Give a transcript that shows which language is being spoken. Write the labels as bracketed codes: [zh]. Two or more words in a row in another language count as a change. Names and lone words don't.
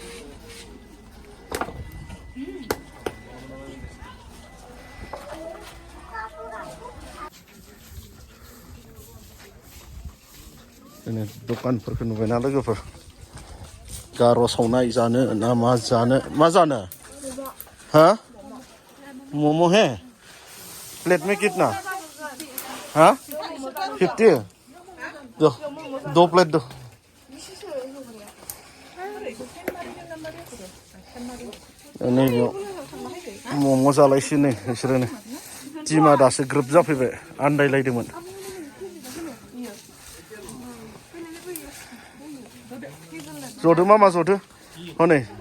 [brx] दिनै दखानफोरखौ नुबायना लोगोफोर गार' सावनाय जानो ना मा जानो हा मम' [hi] है प्लेट में कितना हाँ 50 दो प्लेट दो [brx] नैबेयाव मम' जालायसै नै बिसोरो नै टिमा दासो ग्रोब जाफैबाय आन्दायलायदोंमोन जदो मामा जदो हनै